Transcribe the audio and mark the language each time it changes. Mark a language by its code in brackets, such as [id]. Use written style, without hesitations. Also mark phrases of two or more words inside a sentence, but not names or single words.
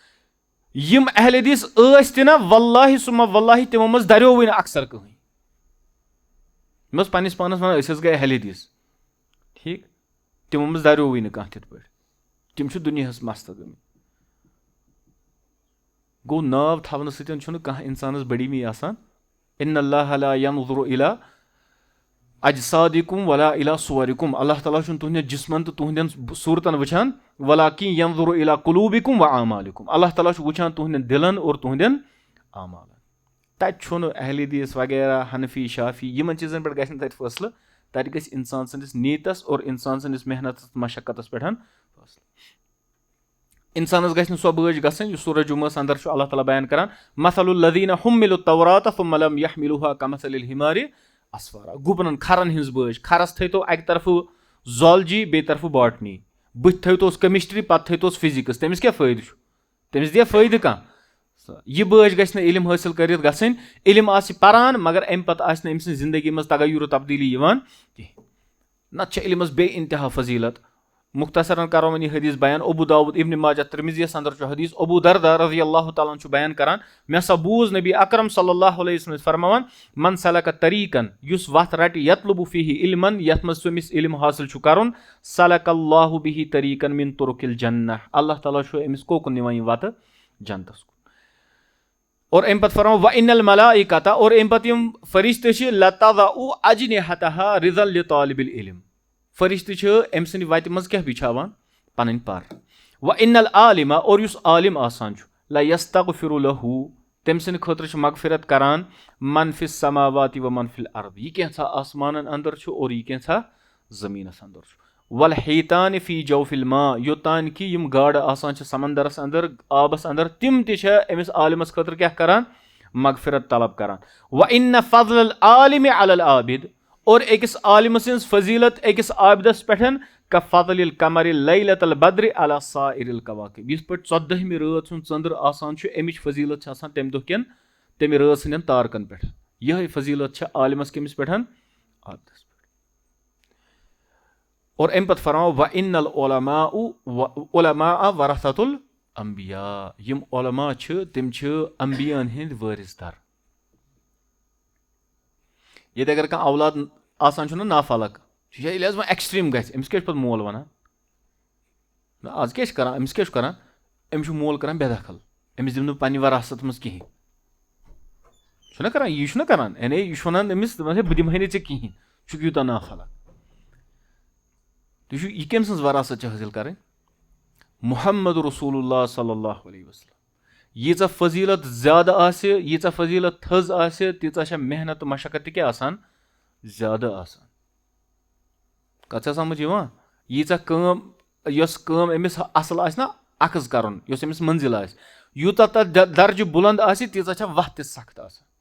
[ks] یِم اہل حدیث ٲسۍ تہِ نہ [ar] واللہ سُمہ واللہ [ks] تِمو منٛز دریووٕے نہٕ اکثر کٕہٕنۍ. یِم ٲسۍ پننس پانس ونان أسۍ حظ گٔے اہل حدیث ٹھیٖک تِمو منٛز دریووٕے نہٕ کانٛہہ تِتھ پٲٹھۍ. تِم چھِ دُنیاہس مستہٕ گٔمٕتۍ. گوٚو ناو تھاونہٕ سۭتۍ چھُنہٕ کانٛہہ انسانس بڑیٖمی آسان. [ar] ان اللہ لا ينظر الى اجسادکم ولا الی صورکم [ks] اللہ تعالیٰ چھُنہٕ تُہنٛدٮ۪ن جسمن تہٕ تُہنٛدٮ۪ن صوٗرتن وٕچھان [ar] ولاکن ینظر الی قلوبکم واعمالکم [ks] اللہ تعالیٰ چھُ وٕچھان تُہنٛدٮ۪ن دلن اور تُہنٛدٮ۪ن اعمالن تتہِ چھُنہٕ اہل حدیث وغیرہ حنفی شافی یِمن چیٖزن پٮ۪ٹھ گژھِ نہٕ تتہِ فٲصلہٕ تتہِ گژھِ انسان سٕنٛدِس نیتس اور انسان سٕنٛدِس محنتس مشقتس پٮ۪ٹھ فٲصلہٕ انسانس گژھِ نہٕ سۄ بٲج گژھٕنۍ یُس سورہ جمعہس اندر چھُ اللہ تعالیٰ بیان کران [ar] مثل الذین حملوا التوراۃ ثم لم یحملوها کمثل الحمار اسفارا [ks] گُپنن کھرن ہنٛز بٲج کھرس تھٲیتو اکہِ طرفہٕ زالجی بیٚیہِ طرفہٕ باٹنی بٕتھِ تھٲیتوس کیمسٹری پتہٕ تھٲیتوس فزکس تٔمِس کیٛاہ فٲیدٕ چھُ تٔمِس دِیا فٲیدٕ کانٛہہ یہِ بٲج گژھِ نہٕ علم حٲصِل کٔرِتھ گژھٕنۍ علم آسہِ پران مگر امہِ پتہٕ آسہِ نہٕ أمۍ سٕنٛزِ زندگی منٛز تغیُر تبدیٖلی یِوان کینٛہہ نتہٕ چھِ علمس بے انتہا فضیلت مختصرن کرو وۄنۍ یہِ حدیث بیان ابو داود ابن ماجہ ترمذیَس اندر چھُ حدیث ابو درداء [ar] رضی اللہ تعالیٰ [ks] چھُ بیان کران مےٚ ہسا بوٗز نبی اکرم [ar] صلی اللہ علیہ وسلم [ks] فرماوان [ar] من سلک طریقن [ks] یُس وتھ رٹہِ [ar] یطلب فیہ علمن [ks] یتھ منٛز تٔمِس علم حٲصِل چھُ کرُن [ar] سلک اللہ بہ طریقن من طرق الجنہ [ks] اللہ تعالیٰ چھُ أمِس کوکُن نِوان یہِ وتہٕ جنتس کُن اور امہِ پتہٕ فرماو [ar] وَإِنَّ الْمَلَائِکَةَ [ks] اور امہِ پتہٕ یِم فرشتہٕ چھِ [ar] لَتَضَعُ أَجْنِحَتَهَا رِضًا لِطَالِبِ الْعِلْم [ks] فرشتہٕ چھِ أمۍ سٕنٛدِ وتہِ منٛز کیٛاہ بِچھاوان پنٕنۍ پر [ar] وَإِنَّ الْعَالِمَ [ks] اور یُس عالم آسان چھُ [ar] لَيَسْتَغْفِرُ لَهُ [ks] تٔمۍ سٕنٛدِ خٲطرٕ چھُ مغفرت کران [ar] من فِی السَّمَاوَاتِ وَمَن فِی الْأَرْضِ [ks] یہِ کینٛژھا آسمانن اندر چھُ اور یہِ کینٛژھا زٔمیٖنس اندر چھُ [ar] وَالْحِیتَانِ فِی جَوْفِ الْمَاء [ks] یوٚتانۍ کہِ یِم گاڈٕ آسان چھِ سمندرس اندر آبس اندر تِم تہِ چھِ أمِس عالمس خٲطرٕ کیٛاہ کران مغفرت طلب کران [ar] وَإِنَّ فَضْلَ الْعَالِمِ عَلَى الْعَابِدِ [ks] اور أکِس عالمہٕ سٕنٛز فضیلت أکِس عابدس پٮ۪ٹھ [ar] کَفَضْلِ الْقَمَرِ لَیلَةَ الْبَدْرِ عَلَى سائِرِ الْکَوَاکِب [ks] یِتھ پٲٹھۍ 14ہمہِ رٲژ ہُنٛد ژٔنٛدٕر آسان چھُ امِچ فضیلت چھِ آسان تمہِ دۄہ کٮ۪ن تمہِ رٲژ ہٕنٛدٮ۪ن تارکن پٮ۪ٹھ یِہے فضیلت چھِ عالمس کٔمِس پٮ۪ٹھ عابدس پٮ۪ٹھ اور امہِ پتہٕ فرماو [ar] وَإِنَّ الْعُلَمَاءَ وَرَثَةُ الْأَنبِیاء [ks] یِم علما چھِ تِم چھِ انبیاہن ہٕنٛدۍ وٲرِث در ییٚتہِ اگر کانٛہہ اولاد آسان چھُنہ نافالق ییٚلہِ حظ وۄنۍ ایٚکسٹریٖم گژھِ أمِس کیٛاہ چھُ پتہٕ مول ونان آز کیٛاہ چھِ کران أمِس کیٛاہ چھُ کران أمِس چھُ مول کران بے دخل أمِس دِمہٕ نہٕ پننہِ وراثت منٛز کِہینۍ چھُنہ کران یہِ چھُنہ کران یعنی یہِ چھُ ونان أمِس بہٕ دِمہے نہٕ ژےٚ کِہینۍ چھُکھ یوٗتاہ نافالق تُہۍ چھُو یہِ کٔمۍ سٕنٛز وراثت چھِ حٲصِل کرٕنۍ محمد رسول اللہ [ar] صلی اللہ علیہ وسلم [ks] ییٖژاہ فضیلت زیادٕ آسہِ ییٖژاہ فضیلت تھٔز آسہِ تیٖژاہ چھےٚ محنت تہٕ مشقت تہِ کیٛاہ آسان زیادٕ آسان کتھ چھا سمجھ یِوان ییٖژاہ کٲم یۄس کٲم أمِس اصل آسہِ نہ اخذ کرُن یۄس أمِس منزِل آسہِ یوٗتاہ تتھ درجہِ بُلند آسہِ تیٖژاہ چھےٚ وتھ تہِ سخت آسان